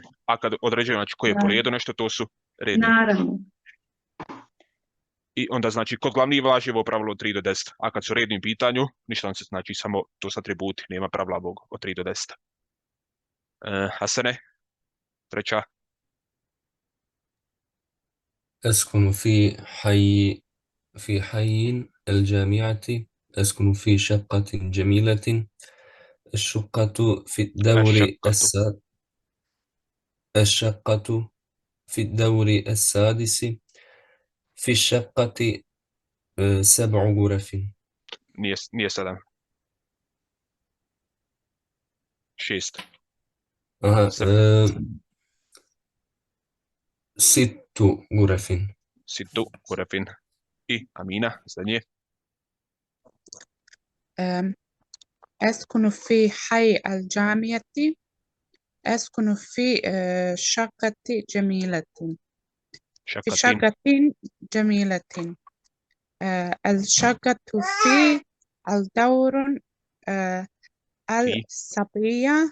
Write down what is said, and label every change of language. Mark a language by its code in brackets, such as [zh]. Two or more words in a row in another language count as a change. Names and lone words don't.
[bs] A kad određujemo znači, koji je po redu nešto, to su redni. Naravno. I onda znači kod glavnih važi ovo pravilo od 3 do 10. A kad su redni u pitanju, ništa se znači samo to su atributi, nema pravila ovog od 3 do 10. Hasene, treća. [ar] أسكن في حي الجامعة أسكن في شقة جميلة الشقة في الدور السادس في الشقة 7 غرف. [bs] Nije 7. 6. [ar] 6 غرف. 6 غرف. [bs] I Amina, zadnje. [ar] أسكن في حي الجامعة أسكن في شقة جميلة في شقة جميلة الشقة في الدور الصبية